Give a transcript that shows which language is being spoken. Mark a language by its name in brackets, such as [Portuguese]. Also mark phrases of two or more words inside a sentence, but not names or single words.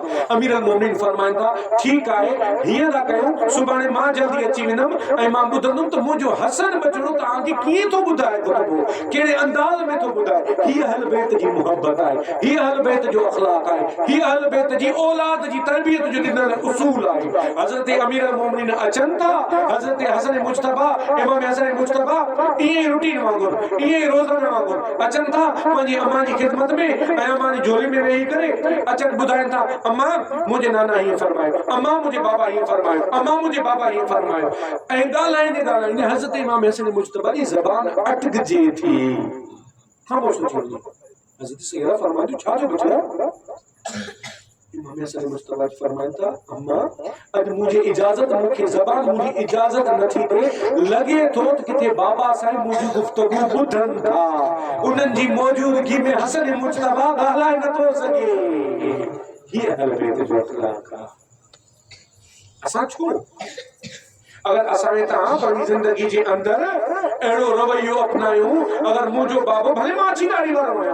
[Sindhi] अमीर मोमिनीन फरमाइनि था ठीकु आहे हीअं था कयूं सुभाणे मां जल्दी अची वेंदुमि ऐं मां ॿुधंदुमि त मुंहिंजो हसन बचड़ो तव्हांखे कीअं थो ॿुधाए खुतबो कहिड़े अंदाज़ में थो ॿुधाए। हीअ अहल बैत जी मुहबत आहे हीअ अहल बैत जो अख़लाक आहे हीअ अहल बैत जी औलाद जी तरबियत जो ॾिनल उसूल आहे। हज़रत अमीर मोमिनीन अचनि था हज़रत हसन मुज्तबा इमाम हसन मुस्तफा ये रूटीन वांगुर ये रोजाना वांगुर अचन था पंहिंजी अम्मा जी खिदमत में ऐं अम्मा जी झोली में वेही करे अचन ॿुधाइनि था अम्मा मुंहिंजे नाना हीअं फरमायो अम्मा मुंहिंजे बाबा हीअं फरमायो अम्मा मुंहिंजे बाबा हीअं फरमायो ऐं ॻाल्हाईंदे हज़रत इमाम हसन मुजतबा जी ज़बान अटकजे थी ख़ामोश थी वञे हज़रत सैयदा फरमाईंदी छा जो बचिया इमाम हसन मुस्तफा फरमाइनि था अम्मा अॼु मुझे इजाजत मुखे ज़बान मुझे इजाजत नथी दे लगे तो किथे बाबा साईं मुझी गुफ्तगू ॿुधनि था उन्हनि जी मौजूदगी में हसन मुस्तफा ॻाल्हाए नथो सघे ये अहल बैत जो अखलाक आहे असां छो अगर असां तहां पंहिंजी जिंदगी जे अंदर अहिड़ो रवैयो अपनायूं अगर मुंहिंजो बाबो भले मां अची ॾाढी वारो आहियां